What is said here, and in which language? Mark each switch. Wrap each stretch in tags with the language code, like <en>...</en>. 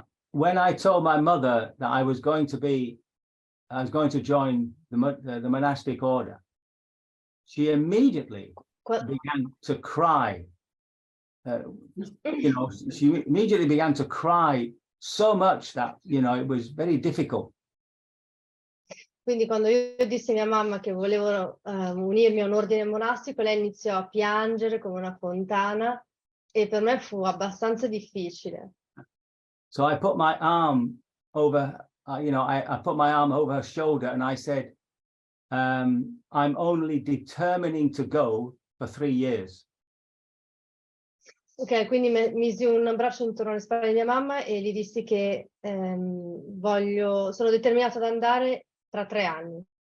<en>when I told my mother that I was going to join the monastic order, she immediately began to cry. She immediately began to cry so much that, it was very difficult.</en> <it>Quindi quando io dissi a mia mamma che volevo unirmi a un ordine monastico, lei iniziò a piangere come una fontana e per me fu abbastanza difficile.</it> <en>So I put my arm over, I put my arm over her shoulder and I said, I'm only determining to go for 3 years.</en> <it>Ok, quindi misi un braccio intorno alle spalle di mia mamma e gli dissi che sono determinata ad andare tra 3 anni.</it>